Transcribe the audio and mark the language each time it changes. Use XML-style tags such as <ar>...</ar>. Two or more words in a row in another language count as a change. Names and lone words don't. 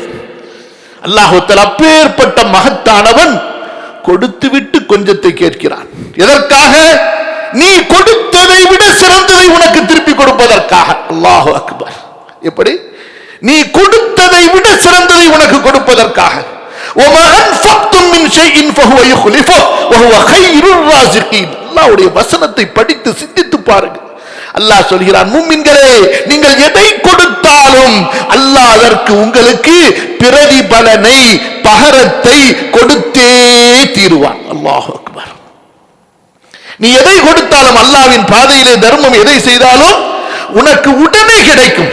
<ta>அல்லாஹ் தஆலா அப்பேற்பட்ட மகத்தானவன் கொடுத்து விட்டு கொஞ்சத்தை கேட்கிறான். எதற்காக? நீ கொடுத்ததை விட சிறந்ததை உனக்கு திருப்பி கொடுப்பதற்காக.</ta> <ar>الله أكبر. எப்படி?</ar> <ta>நீ கொடுத்ததை விட சிறந்ததை உனக்கு கொடுப்பதற்காக.</ta> <ar>وَمَا أَنْفَقْتُم مِّن شَيْءٍ فَهُوَ يُخْلِفُهُ وَهُوَ خَيْرُ الرَّازِقِينَ.</ar> <ta>அல்லாஹ்வுடைய வசனத்தை படித்து சிந்தித்து பாருங்கள். அல்லாஹ் சொல்கிறான், முஃமின்களே நீங்கள் எதை கொடுத்தாலும் அல்லாஹ் அதற்கு உங்களுக்கு பிரதிபலனை, பகரத்தை கொடுத்தே தீருவான்.</ta> <ar>الله أكبر.</ar> <ta>நீ எதை கொடுத்தாலும், அல்லாஹ்வின் பாதையிலே தர்மம் எதை செய்தாலும் உனக்கு உடனே கிடைக்கும்.</ta>